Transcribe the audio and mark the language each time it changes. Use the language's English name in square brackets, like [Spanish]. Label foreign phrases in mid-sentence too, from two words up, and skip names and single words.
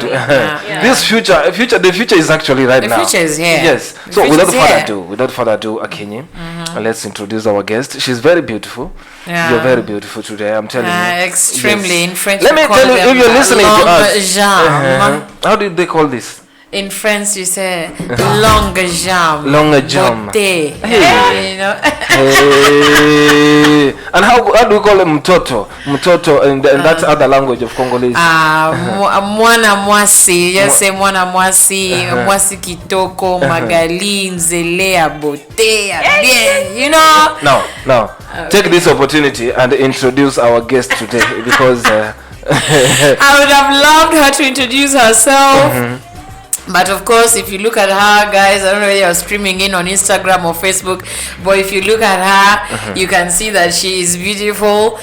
[English] This the future is actually right now. The future is here. Yes. The So future without further ado, Akinyi, let's introduce our guest. She's very beautiful. Yeah. You're very beautiful today. I'm telling you. Extremely. Yes. In French, Let me we call tell you, them if you're listening to longue us, jambe. how did they call this? In French, you say [French] longue jambe. Longue jambe. Beauté. [English] Hey. You know? Hey. And how do we call it mtoto? Mtoto in that other language of Congolese. [Lingala] Mwana mwasi. [English] You just say [Lingala] mwana mwasi. Mwasi kitoko. Magali. Nzelea. [French] Beauté. Bien. [English] You know? Now. Take this opportunity and introduce our guest today because I would have loved her to introduce herself. But of course, if you look at her, guys, I don't know whether you're streaming in on Instagram or Facebook, but if you look at her, you can see that she is beautiful.